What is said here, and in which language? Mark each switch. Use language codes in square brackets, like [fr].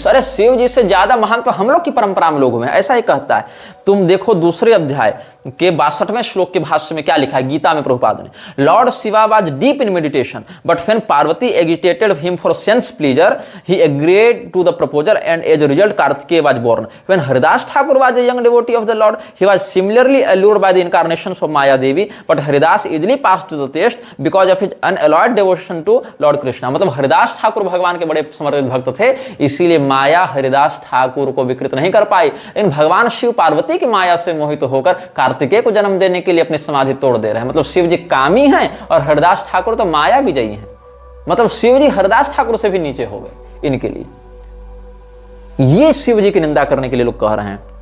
[hi] अरे शिव जी से ज्यादा महान तो हम लोग की परंपरा में लोग में, ऐसा ही कहता है। तुम देखो दूसरे अध्याय के 62वें श्लोक के भाष्य में क्या लिखा है गीता में प्रभुपाद ने। [en] Lord Shiva was deep in meditation but when Parvati agitated him for sense pleasure he agreed to the proposal and as a result Kartikeya was born. When Haridas Thakur was a young devotee of the lord he was similarly allured by the incarnations of Maya Devi but Haridas easily passed to the test because of his unalloyed devotion to Lord Krishna। [hi] मतलब हरिदास ठाकुर भगवान के बड़े समर्पित भक्त थे, इसीलिए माया हरिदास ठाकुर को विकृत नहीं कर पाई। इन भगवान शिव पार्वती की माया से मोहित होकर कार्तिकेय को जन्म देने के लिए अपनी समाधि तोड़ दे रहे हैं। मतलब शिव जी कामी हैं और हरिदास ठाकुर तो माया विजयी हैं। मतलब शिव जी हरिदास ठाकुर से भी नीचे हो गए इनके लिए। ये शिव जी की निंदा करने के लिए लोग कह रहे हैं।